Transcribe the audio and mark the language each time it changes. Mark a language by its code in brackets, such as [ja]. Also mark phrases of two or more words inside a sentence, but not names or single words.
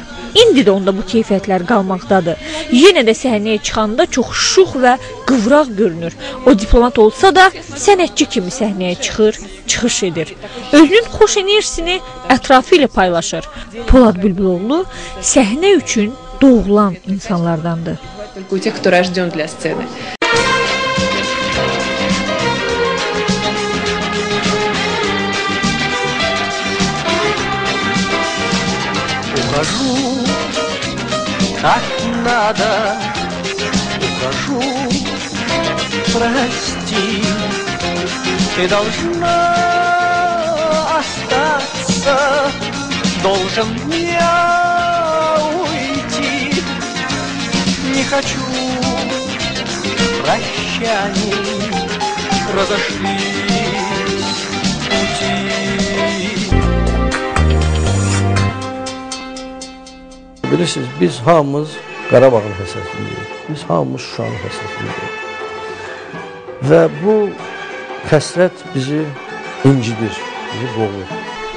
[az] İndi də onda bu keyfiyyətlər qalmaqdadır. Yenə də səhnəyə çıxanda çox şux və qıvraq görünür. O diplomat olsa da sənətçi kimi səhnəyə çıxır, çıxış edir. Özünün xoş enerjisini ətrafı ilə paylaşır. Polad Bülbüloğlu səhnə üçün doğulan insanlardandır. [ru] Только у тех, кто рожден для сцены. Ухожу, как надо, ухожу, прости, ты должна остаться, должен я уйти, не хочу прощаний, разошлись пути. [az] Bilirsiniz, biz hamımız Qarabağın həsrətindəyik. Biz hamımız Şuşanın həsrətindəyik. Və bu həsrət bizi incidir, bizi boğur.